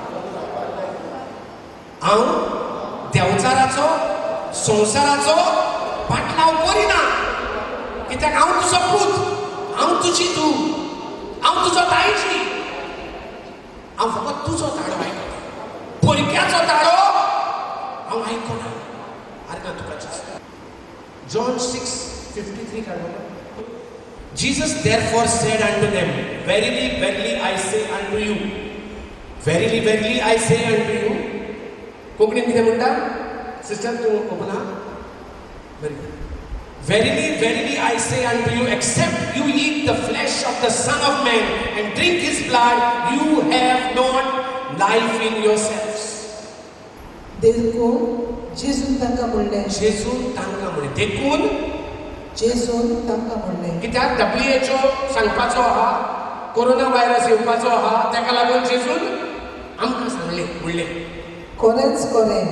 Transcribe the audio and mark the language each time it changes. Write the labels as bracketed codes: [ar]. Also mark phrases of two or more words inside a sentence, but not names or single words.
[kok] हांव देंवचाराचो संवसाराचो फाटलाव करिना, कित्याक हांव तुजो पूत, हांव तुजी धूव, हांव तुजो तायची. हांव फकत तुजो ताळो आयकता, परक्याचो ताळो हांव आयकना. आर्गा तुका John 6:53 काढलो. [en] Jesus therefore said unto them, Verily, verily, I say unto you, verily, verily, I say unto you. [kok] कोंकणीत कितें म्हणटा सिस्टर तूं ओपना बरी. [en] Verily, verily, I say unto you, except you eat the flesh of the Son of Man and drink his blood, you have not life in yourselves. [kok] देखून जेजून तांकां म्हणलें, जेजून तांकां म्हणलें, देखून जेजून तांकां म्हणलें, कित्याक WHO सांगपाचो आहा [en] corona virus [kok] येवपाचो आहा, ताका लागून जेजून आमकां सांगलें म्हणलें खरेंच खरें